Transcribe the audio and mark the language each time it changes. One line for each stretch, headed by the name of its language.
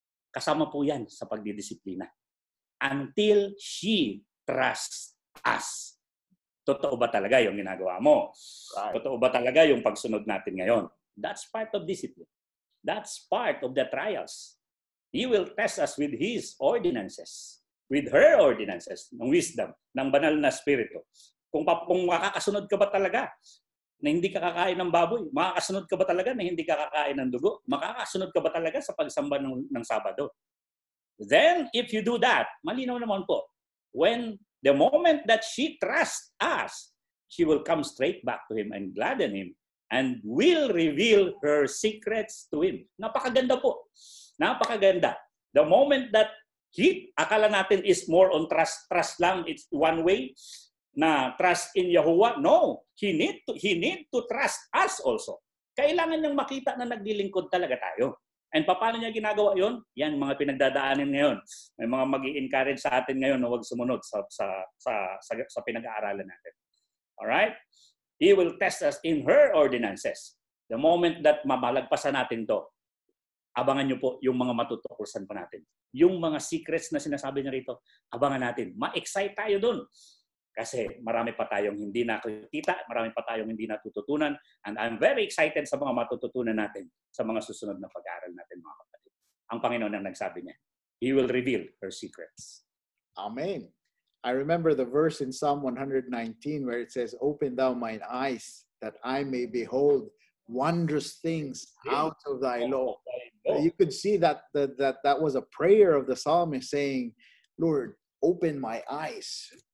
Filipino: Kasama po yan sa pagdidisiplina.
English: Until she trusts us.
Filipino: Totoo ba talaga yung ginagawa mo? Totoo ba talaga yung pagsunod natin ngayon?
English: That's part of discipline. That's part of the trials. He will test us with His ordinances. With her ordinances,
Filipino: ng wisdom, ng banal na spirito. Kung makakasunod ka ba talaga na hindi ka kakain ng baboy? Makakasunod ka ba talaga na hindi ka kakain ng dugo? Makakasunod ka ba talaga sa pagsamba ng Sabado?
English: Then, if you do that,
Filipino: malinaw naman po,
English: when the moment that she trusts us, she will come straight back to him and gladden him and will reveal her secrets to him.
Filipino: Napakaganda po. Napakaganda.
English: The moment that
Filipino: akala natin
English: is more on trust lang, it's one way, na trust in Yahuwah. No, he need to trust us also.
Filipino: Kailangan niyang makita na naglilingkod talaga tayo. And paano niya ginagawa yon? Yan, mga pinagdadaanin ngayon. May mga mag-i-encourage sa atin ngayon na huwag sumunod sa pinag-aaralan natin.
English: Alright? He will test us in her ordinances. The moment that
Filipino: mamalagpasan natin to, abangan niyo po yung mga matutuklasan pa natin. Yung mga secrets na sinasabi niya rito, abangan natin. Ma-excite tayo dun. Kasi marami pa tayong hindi nakikita, marami pa tayong hindi natututunan,
English: and I'm very excited
Filipino: sa mga matututunan natin sa mga susunod na pag-aaral natin, mga kapatid. Ang Panginoon ang nagsabi niya,
English: He will reveal her secrets. Amen. I remember the verse in Psalm 119 where it says, "Open thou mine eyes, that I may behold wondrous things out of thy law." You could see that was a prayer of the psalmist saying, "Lord, open my eyes."